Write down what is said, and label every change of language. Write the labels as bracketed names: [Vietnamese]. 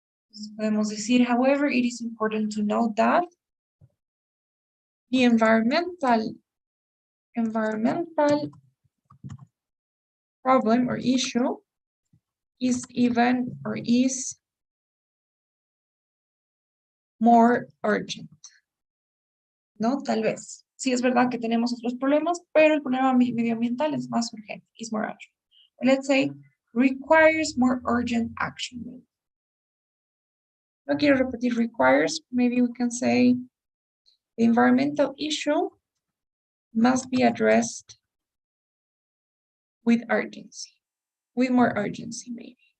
[Spanish] Entonces podemos decir, [English] however, it is important to note that the environmental problem or issue is more urgent. [Spanish] No, tal vez. Sí es verdad que tenemos otros problemas, pero el problema medioambiental es más urgente, [English] is more urgent. Let's say, requires more urgent action. [Spanish] No quiero repetir [English] requires, maybe we can say the environmental issue must be addressed with urgency, with more urgency maybe.